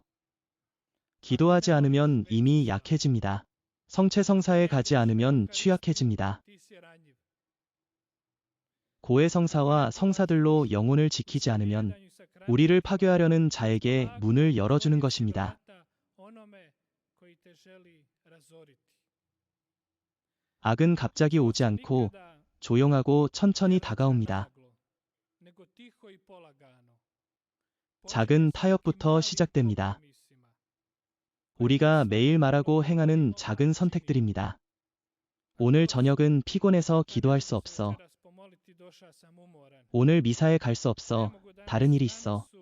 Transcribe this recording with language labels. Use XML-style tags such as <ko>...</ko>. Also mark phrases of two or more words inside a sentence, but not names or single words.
<ko>기도하지 않으면 이미 약해집니다. 성체성사에 가지 않으면 취약해집니다. 고해성사와 성사들로 영혼을 지키지 않으면 우리를 파괴하려는 자에게 문을 열어주는 것입니다.</ko> <hr>te želi razoriti.</hr> <ko>악은 갑자기 오지 않고 Nikada 조용하고 천천히 ne 다가옵니다.</ko> <hr>naglo, nego tiho i polagano.</hr> <ko>작은 타협부터 시작됩니다. 우리가 매일 말하고 행하는 작은 선택들입니다. 오늘 저녁은 피곤해서 기도할 수 없어. 오늘 미사에 갈 수 없어. 다른 일이 있어.</ko>